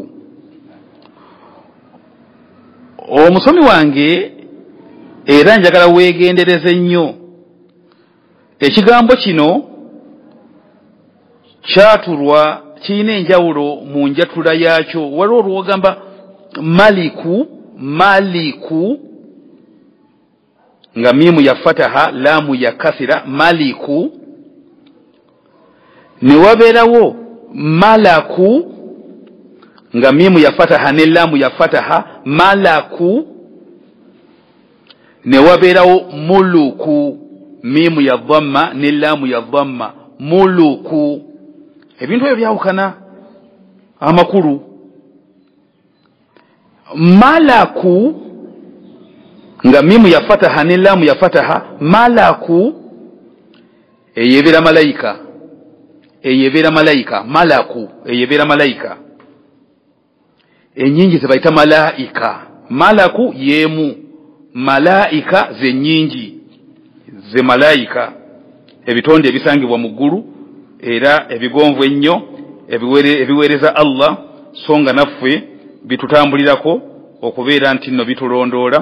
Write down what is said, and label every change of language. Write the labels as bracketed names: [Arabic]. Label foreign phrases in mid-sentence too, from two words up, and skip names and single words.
[Ganda] Omusomi wange era njagala weegendereze nnyo ekigambo kino kyatulwa kirina enjawulo mu njatula yaakyo. Waliwo olwogamba maliku nga miimu ya fataha laamu ya kasira maliku, ne wabeerawo malaku nga miimu ya fataha ne laamu ya fataha malaku, ne wabeerawo muluku miimu ya dhamma ne laamu ya dhamma muluku. Ebintu ebyo byawukana amakulu. Malaku nga miimu ya fataha ne laamu ya fataha malaku eyebeera malayika malaku eyebeera malayika. Ennyingi ze bayita malaika. Malaku yemu, malaika ze nnyingi ze malayika, ebitonde ebisangibwa mu ggulu era ebigonvu ennyo ebiweereza Allah, so nga naffe bitutambulirako okubeera nti nno bitulondoola.